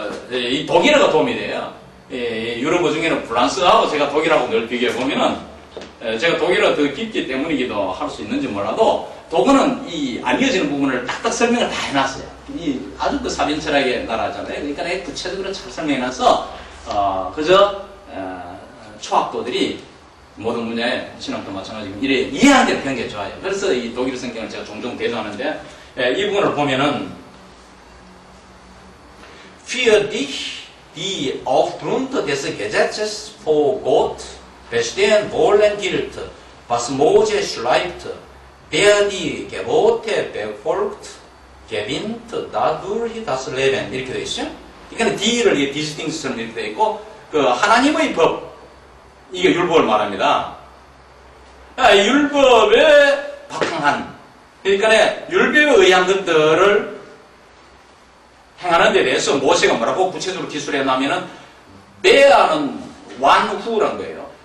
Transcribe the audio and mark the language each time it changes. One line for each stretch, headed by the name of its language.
Korean: 이 독일어가 도움이 돼요. 유럽어 중에는 프랑스하고 제가 독일하고 늘 비교해보면은, 제가 독일어 더 깊기 때문이기도 할 수 있는지 몰라도, 독어는 이 안 이어지는 부분을 딱딱 설명을 다 해놨어요. 이 아주 그 사변철학의 나라잖아요. 그러니까 구체적으로 잘 설명해놔서 그저 초학도들이 모든 분야에 신학도 마찬가지고 이래 이해하는 데 배우는 게 좋아요. 그래서 이 독일 성경을 제가 종종 대조하는데 이 부분을 보면은
German: Für dich, die aufgrund des Gesetzes vor Gott bestehen wollen gilt, was Mose schreibt, der die Gebote befolgt, gewinnt dadurch das Leben.
Korean: 이렇게 되어 있어요. 그러니까 D를 these things처럼 이렇게 되어 있고, 그 하나님의 법, 이게 율법을 말합니다. 율법에 바탕한, 그러니까 율법에 의한 것들을 행하는 데 대해서 모세가 뭐라고 구체적으로 기술해 놨냐면은, bear는 완후란 거예요.